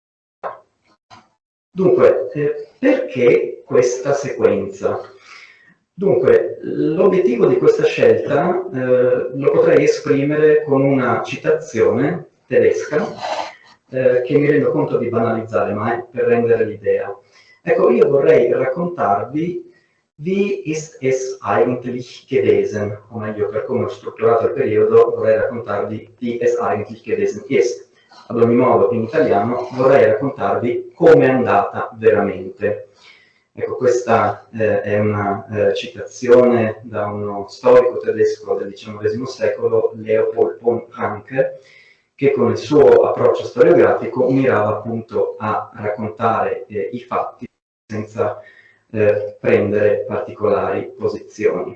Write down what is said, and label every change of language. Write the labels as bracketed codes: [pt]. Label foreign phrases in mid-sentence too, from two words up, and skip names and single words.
[it] Dunque, perché questa sequenza? Dunque, l'obiettivo di questa scelta lo potrei esprimere con una citazione tedesca che mi rendo conto di banalizzare, ma è per rendere l'idea. Ecco, io vorrei raccontarvi [de] wie ist es eigentlich gewesen, [it] o meglio, per come ho strutturato il periodo, vorrei raccontarvi [de] wie es eigentlich gewesen ist. [it] Ad ogni modo, in italiano, vorrei raccontarvi come è andata veramente. Ecco, questa è una citazione da uno storico tedesco del XIX secolo, Leopold von Ranke, che con il suo approccio storiografico mirava appunto a raccontare i fatti senza prendere particolari posizioni.